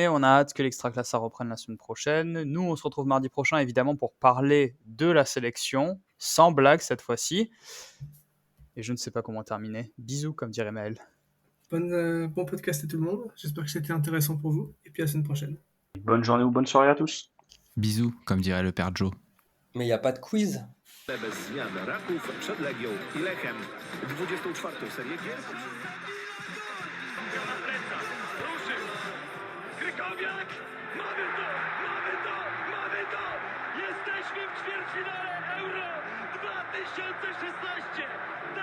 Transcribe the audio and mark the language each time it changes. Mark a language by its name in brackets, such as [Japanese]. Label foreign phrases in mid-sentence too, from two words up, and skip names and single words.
[French] On a hâte que l'Extraclasa reprenne la semaine prochaine. Nous, on se retrouve mardi prochain, évidemment, pour parler de la sélection. Sans blague cette fois-ci. Et je ne sais pas comment terminer. Bisous, comme dirait Maël. Bon podcast à tout le monde. J'espère que c'était intéressant pour vous. Et puis à la semaine prochaine. bonne journée ou bonne soirée à tous. Bisous, comme dirait le père Joe. Mais il n'y a pas de quiz. [Polish] Bez zmian Raków przed Legią i Lechem. 24. serię gier. Ruszył! Krykowiak! Mamy to! Jesteśmy w ćwierćfinale Euro 2016!